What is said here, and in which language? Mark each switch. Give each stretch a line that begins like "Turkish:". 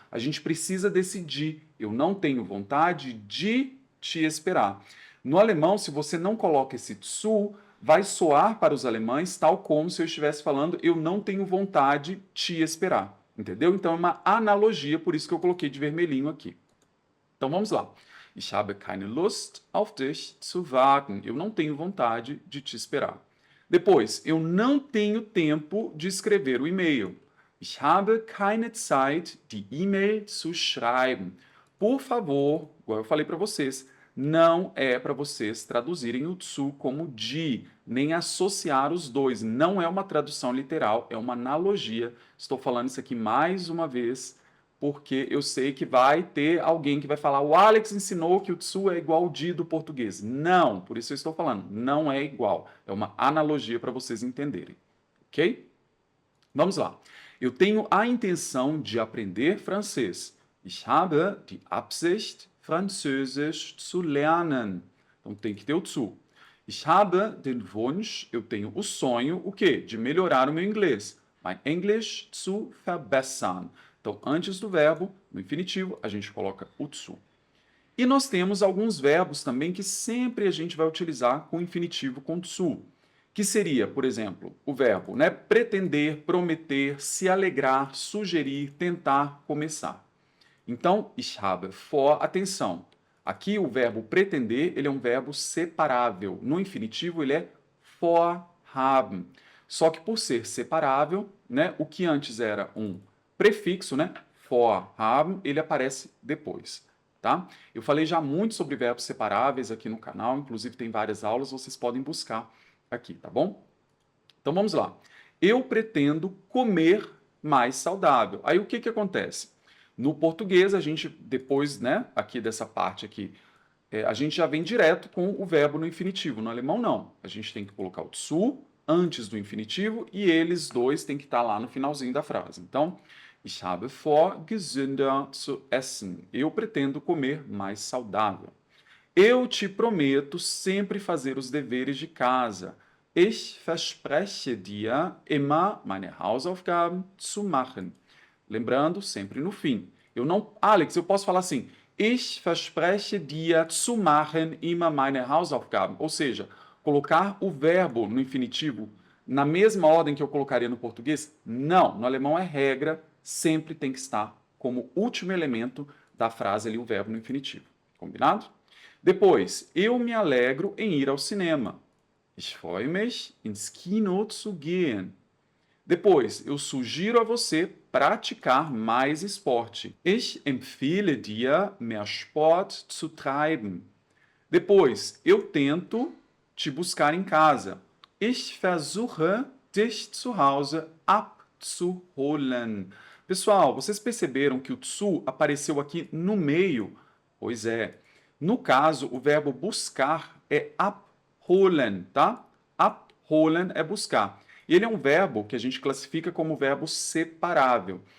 Portuguese: A gente precisa decidir. Eu não tenho vontade de te esperar. No alemão, se você não coloca esse zu, vai soar para os alemães tal como se eu estivesse falando eu não tenho vontade de te esperar. Entendeu? Então é uma analogia, por isso que eu coloquei de vermelhinho aqui. Então vamos lá.
German: Ich habe keine Lust auf dich zu warten.
Portuguese: Eu não tenho vontade de te esperar. Depois, eu não tenho tempo de escrever o e-mail.
German: Ich habe keine Zeit, die E-Mail zu schreiben.
Portuguese: Por favor, igual eu falei para vocês, não é para vocês traduzirem o zu como de, nem associar os dois. Não é uma tradução literal, é uma analogia. Estou falando isso aqui mais uma vez, porque eu sei que vai ter alguém que vai falar o Alex ensinou que o zu é igual ao de do português. Não, por isso eu estou falando, não é igual. É uma analogia para vocês entenderem, ok? Vamos lá. Eu tenho a intenção de aprender francês.
German: Ich habe die Absicht, Französisch zu lernen.
Portuguese: Então tem que ter o zu.
German: Ich habe den Wunsch,
Portuguese: eu tenho o sonho, o quê? De melhorar o meu inglês.
German: Mein Englisch zu verbessern.
Portuguese: Então, antes do verbo, no infinitivo, a gente coloca o zu. E nós temos alguns verbos também que sempre a gente vai utilizar com o infinitivo com zu, que seria, por exemplo, o verbo, né, pretender, prometer, se alegrar, sugerir, tentar, começar. Então,
German: ich habe vor,
Portuguese: atenção, aqui o verbo pretender, ele é um verbo separável. No infinitivo, ele é vorhaben. Só que por ser separável, né, o que antes era um prefixo, né, vorhaben, ele aparece depois. Tá? Eu falei já muito sobre verbos separáveis aqui no canal, inclusive tem várias aulas, vocês podem buscar aqui, tá bom? Então vamos lá. Eu pretendo comer mais saudável. Aí o que que acontece? No português, a gente, depois, né, aqui dessa parte aqui, a gente já vem direto com o verbo no infinitivo. No alemão, não. A gente tem que colocar o zu antes do infinitivo e eles dois têm que estar lá no finalzinho da frase.
German: Então, ich habe vor, gesünder zu essen.
Portuguese: Eu pretendo comer mais saudável. Eu te prometo sempre fazer os deveres de casa.
German: Ich verspreche dir immer meine Hausaufgaben zu machen.
Portuguese: Lembrando, sempre no fim. Eu não, Alex, eu posso falar assim:
German: Ich verspreche dir zu machen immer meine Hausaufgaben.
Portuguese: Ou seja, colocar o verbo no infinitivo na mesma ordem que eu colocaria no português? Não, no alemão é regra, sempre tem que estar como último elemento da frase ali o verbo no infinitivo. Combinado? Depois, eu me alegro em ir ao cinema.
German: Ich freue mich, ins Kino zu gehen.
Portuguese: Depois, eu sugiro a você praticar mais esporte.
German: Ich empfehle dir, mehr Sport zu treiben.
Portuguese: Depois, eu tento te buscar em casa.
German: Ich versuche, dich zu Hause abzuholen.
Portuguese: Pessoal, vocês perceberam que o zu apareceu aqui no meio? Pois é. No caso, o verbo buscar é abholen, tá? Abholen é buscar. E ele é um verbo que a gente classifica como verbo separável.